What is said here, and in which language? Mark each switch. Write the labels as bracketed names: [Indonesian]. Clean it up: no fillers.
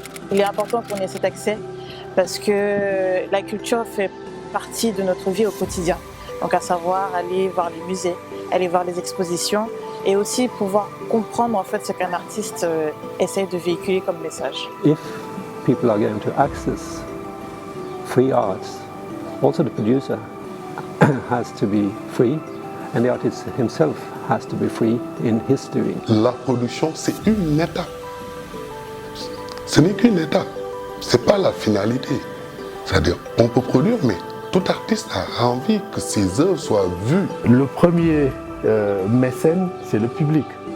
[French] Il est important qu'on ait cet accès parce que la culture fait partie de notre vie au quotidien. Donc à savoir aller voir les musées, aller voir les expositions et aussi pouvoir comprendre ce qu'un artiste essaie de véhiculer comme message. [English] If people are going to access free arts, also the producer has to be free. And the artist himself has to be free in his doing. [French] La production, c'est une étape. Ce n'est qu'une étape. C'est pas la finalité. C'est-à-dire, on peut produire, mais tout artiste a envie que ses œuvres soient vues. Le premier mécène, c'est le public.